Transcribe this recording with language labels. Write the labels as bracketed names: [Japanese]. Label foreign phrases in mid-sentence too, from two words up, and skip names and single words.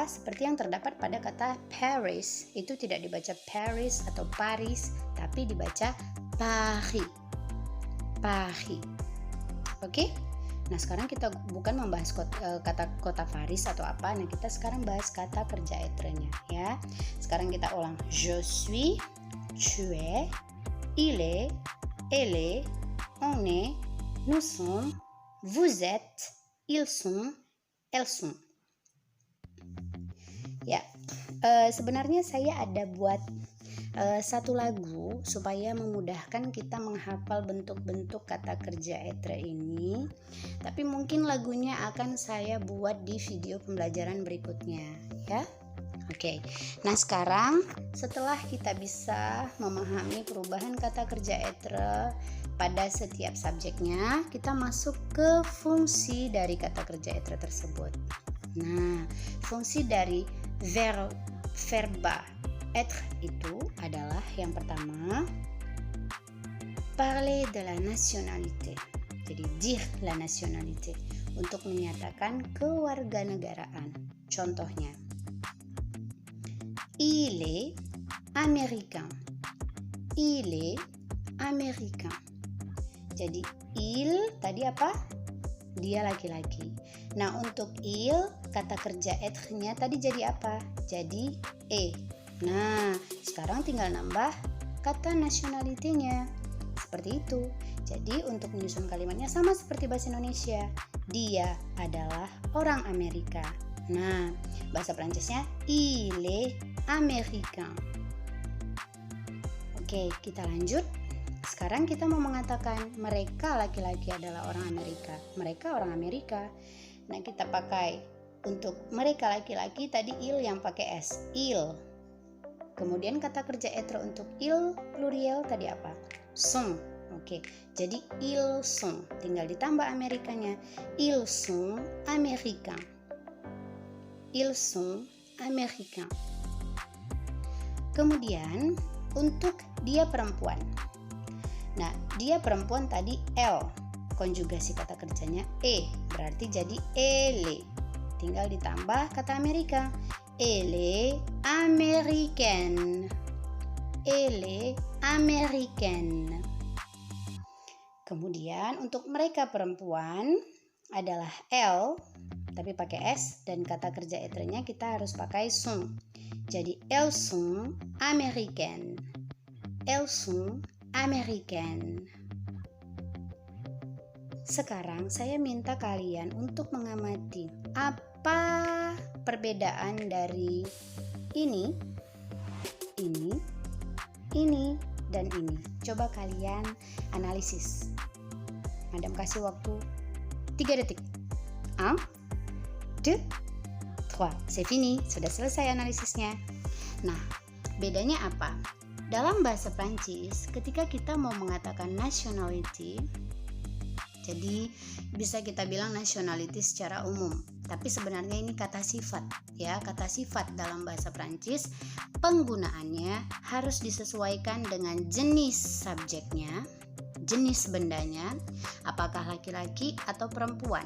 [Indonesian] Seperti yang terdapat pada kata Paris, itu tidak dibaca Paris atau Paris, tapi dibaca Paris. Paris. Oke? Nah, sekarang kita bukan membahas kata kota Paris atau apa. Nah, kita sekarang bahas kata kerja être-nya ya. Sekarang kita ulang. [French] Je suis, tu es, il est, elle est, on est, nous sommes, vous êtes, ils sont, elles sont. [Indonesian] Ya, sebenarnya saya ada buat satu lagu supaya memudahkan kita menghafal bentuk-bentuk kata kerja être ini. Tapi mungkin lagunya akan saya buat di video pembelajaran berikutnya ya. Oke. Nah, sekarang setelah kita bisa memahami perubahan kata kerja être pada setiap subjeknya, kita masuk ke fungsi dari kata kerja être tersebut. Nah, fungsi dari verba être itu adalah yang pertama, [French] parler de la nationalité. [Indonesian] Jadi [French] dire la nationalité, [Indonesian] untuk menyatakan kewarganegaraan. Contohnya, [French] il est américain. Il est américain. [Indonesian] Jadi il tadi apa? Dia laki-laki. Nah, untuk il kata kerja être-nya tadi jadi apa? Jadi e. Nah, sekarang tinggal nambah kata nationality-nya. Seperti itu. Jadi untuk menyusun kalimatnya sama seperti bahasa Indonesia. Dia adalah orang Amerika. Nah, bahasa Prancisnya [French] il est américain. [Indonesian] Oke, kita lanjut. Sekarang kita mau mengatakan mereka laki-laki adalah orang Amerika. Mereka orang Amerika. Nah, kita pakai untuk mereka laki-laki tadi il yang pakai s. Il. Kemudian kata kerja être untuk [French] il pluriel [Indonesian] tadi apa? Sont. Oke, jadi [French] ils sont. [Indonesian] Tinggal ditambah Amerikanya. [French] Ils sont américains. Ils sont américains. [Indonesian] Kemudian untuk dia perempuan. Nah, dia perempuan tadi elle. Konjugasi kata kerjanya e. Berarti jadi elle. Tinggal ditambah kata Amerika. [French] Elle est américaine. Elle est américaine. [Indonesian] Kemudian untuk mereka perempuan adalah elle, tapi pakai s, dan kata kerja être-nya kita harus pakai sont. [French] Jadi elles sont américaines. Elles sont américaines. [Indonesian] Sekarang saya minta kalian untuk mengamati apa perbedaan dari ini, dan ini. Coba kalian analisis. Madam kasih waktu 3 detik. 1, 2, 3. [French] C'est fini. [Indonesian] Sudah selesai analisisnya. Nah, bedanya apa? dalam bahasa Prancis ketika kita mau mengatakan nationality, jadi bisa kita bilang nationality secara umum, tapi sebenarnya ini kata sifat ya. Kata sifat dalam bahasa Prancis penggunaannya harus disesuaikan dengan jenis subjeknya, jenis bendanya, apakah laki-laki atau perempuan.